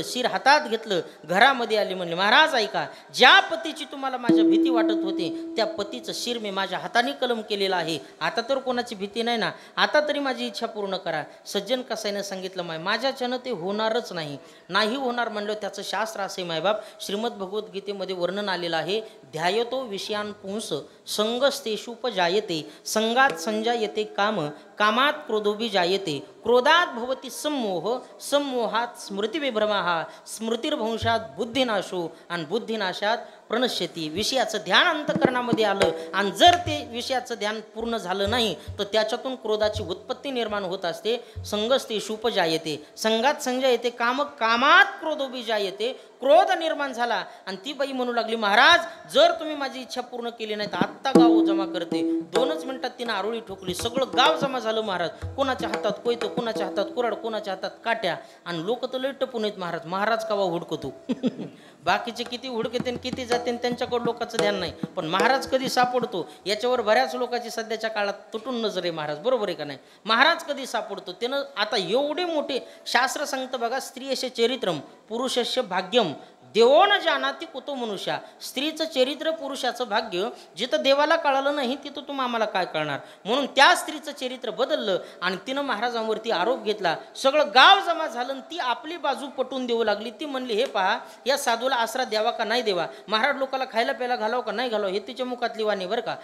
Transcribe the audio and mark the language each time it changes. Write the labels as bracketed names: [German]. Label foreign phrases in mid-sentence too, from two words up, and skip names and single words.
[Marathi] शिर हातात घेतलं, घरामध्ये आली, म्हणले, महाराज ऐका, ज्या पतीची तुम्हाला माझ्या भीती वाटत होती त्या पतीचं शिर मी माझ्या हाताने कलम केलेला आहे. आता तर कोणाची भीती नाही ना, आता तरी माझी इच्छा पूर्ण करा. सज्जन कसाईने सांगितलं, माय माझ्याच्यानं ते होणारच नाही होणार म्हणलं. त्याचं शास्त्र असे मायबाप, श्रीमद भगवद्गीतेमध्ये वर्णन आलेलं आहे, [Sanskrit] ध्यायतो विषयान पुंस संगस्तेषुपजायते, संगात संजायते काम, कामात क्रोधोबी जायते, क्रोधात भवती सम्मोह, सम्मोहात स्मृतिविभ्रमः, स्मृतिर्भंशात बुद्धिनाशो आणि बुद्धिनाशात प्रणश्यती. [Marathi] विषयाचं ध्यान अंतःकरणामध्ये आलं आणि जर ते विषयाचं ध्यान पूर्ण झालं नाही तर त्याच्यातून क्रोधाची उत्पत्ती निर्माण होत असते. [Sanskrit] संगस्तेषुपजायते, संगात संजायते काम, कामात क्रोधोबी जायते, [Marathi] क्रोध निर्माण झाला आणि ती बाई म्हणू लागली, महाराज जर तुम्ही माझी इच्छा पूर्ण केली नाही तर आत्ता गाव जमा करते. 2च मिनिटात तिनं आरोळी ठोकली, सगळं गाव जमा झालं महाराज. कोणाच्या हातात कोयतं, कोणाच्या हातात कुऱ्हाड, कोणाच्या हातात काट्या आणि लोक तर लय टपून आहेत महाराज. महाराज कावा हुडकतो बाकीचे किती हुडकते किती जाते त्यांच्याकडे लोकांचं ध्यान नाही, पण महाराज कधी सापडतो याच्यावर बऱ्याच लोकांची सध्याच्या काळात तुटून नजर आहे महाराज. बरोबर आहे का नाही. महाराज कधी सापडतो त्यानं आता एवढे मोठे शास्त्र सांगतं बघा, [Sanskrit] स्त्रियस्य चरित्रम पुरुषस्य भाग्यम देवो न जानाति कुतो मनुष्या. [Marathi] स्त्रीचं चरित्र पुरुषाचं भाग्य जिथं देवाला कळालं नाही तिथं तुम्ही आम्हाला काय कळणार. म्हणून त्या स्त्रीचं चरित्र बदललं आणि तिनं महाराजांवरती आरोप घेतला. सगळं गाव जमा झालं आणि ती आपली बाजू पटवून देऊ लागली. ती म्हणली, हे पहा, या साधूला आसरा द्यावा का नाही देवा, महाराज लोकाला खायला प्यायला घालावं का नाही घालावं, हे तिच्या मुखातली वाणी बरं का.